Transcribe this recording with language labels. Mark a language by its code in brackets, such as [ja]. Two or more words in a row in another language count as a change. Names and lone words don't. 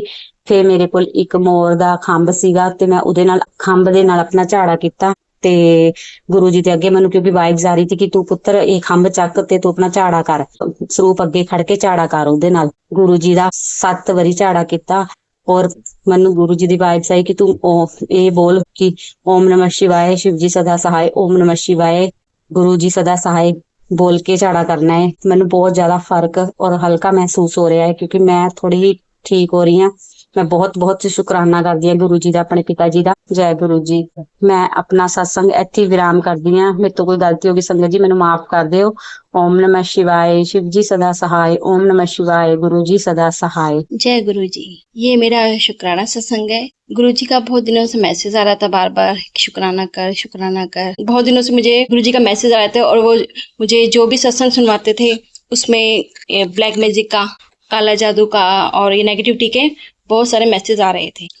[pa] ਫਿਰ ਮੇਰੇ ਕੋਲ ਇੱਕ ਮੋਰ ਦਾ ਖੰਭ ਸੀਗਾ ਤੇ ਮੈਂ ਉਹਦੇ ਨਾਲ ਖੰਭ ਦੇ ਨਾਲ ਆਪਣਾ ਝਾੜਾ ਕੀਤਾ ਤੇ ਗੁਰੂ ਜੀ ਦੇ ਅੱਗੇ ਮੈਨੂੰ ਕਿਉਂਕਿ ਵਾਈਬਸ ਆ ਰਹੀ ਸੀ ਕਿ ਤੂੰ ਪੁੱਤਰ ਇਹ ਖੰਭ ਚੱਕ ਤੇ ਤੂੰ ਆਪਣਾ ਝਾੜਾ ਕਰ, ਸਰੂਪ ਅੱਗੇ ਖੜ ਕੇ ਝਾੜਾ ਕਰ ਉਹਦੇ ਨਾਲ। ਗੁਰੂ ਜੀ ਦਾ 7 ਵਾਰੀ ਝਾੜਾ ਕੀਤਾ ਔਰ ਮੈਨੂੰ ਗੁਰੂ ਜੀ ਦੀ ਵਾਈਬਸ ਆਈ ਕਿ ਤੂੰ ਇਹ ਬੋਲ ਕਿ [hi] ਓਮ ਨਮः शिवाय, शिव जी सदा सहाय, ओम नमः शिवाय, गुरु जी सदा सहाय बोल के [pa] ਝਾੜਾ ਕਰਨਾ ਹੈ। ਮੈਨੂੰ ਬਹੁਤ ਜ਼ਿਆਦਾ ਫਰਕ ਔਰ ਹਲਕਾ ਮਹਿਸੂਸ ਹੋ ਰਿਹਾ ਹੈ ਕਿਉਂਕਿ ਮੈਂ ਥੋੜੀ ਠੀਕ ਹੋ ਰਹੀ ਹਾਂ। ਮੈਂ ਬਹੁਤ ਸ਼ੁਕਰਾਨਾ ਕਰਦੀ ਹਾਂ ਗੁਰੂ ਜੀ ਦਾ, ਆਪਣੇ ਪਿਤਾ ਜੀ ਦਾ। ਜੈ ਗੁਰੂ ਜੀ। ਮੈਂ ਆਪਣਾ ਸਤਸੰਗ ਇੱਥੇ ਵਿਰਾਮ ਕਰਦੀ ਹਾਂ। ਮੇਰੇ ਤੋਂ ਕੋਈ ਗਲਤੀ ਹੋ ਗਈ ਸੰਗਤ ਜੀ ਮੈਨੂੰ ਮਾਫ ਕਰ ਦਿਓ। [hi] ओम नमः शिवाय, शिव जी सदा सहाय, ओम नमः शिवाय, गुरु जी सदा सहाय। जय गुरु जी। ये मेरा शुक्राना सत्संग है। गुरु जी का बहुत दिनों से मैसेज आ रहा था बार बार, शुक्राना कर शुक्राना कर। बहुत दिनों से मुझे गुरु जी का मैसेज आ रहा था और वो मुझे जो भी सत्संग सुनवाते थे उसमें [en] black magic [hi] का, काला जादू का और ये नेगेटिविटी के बहुत सारे मैसेज आ रहे थे।